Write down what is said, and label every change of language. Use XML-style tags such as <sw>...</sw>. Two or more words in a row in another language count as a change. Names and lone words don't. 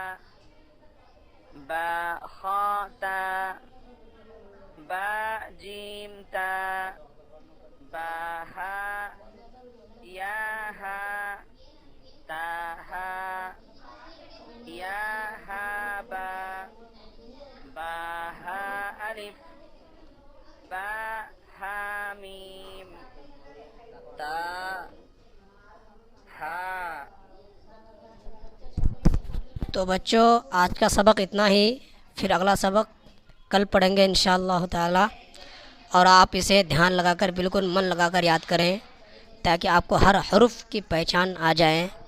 <hi>बा खा ता बा जीम ता बा हा या हा ता हा या हा बा बा हा अलिफ बा हा मीम ता हा। तो बच्चों, आज का सबक इतना ही। फिर अगला सबक कल पढ़ेंगे</hi> <ar>إن شاء الله تعالى.</ar> <hi>और आप इसे ध्यान लगाकर, बिल्कुल मन लगाकर याद करें, ताकि आपको हर हरूफ की पहचान आ जाए।</hi>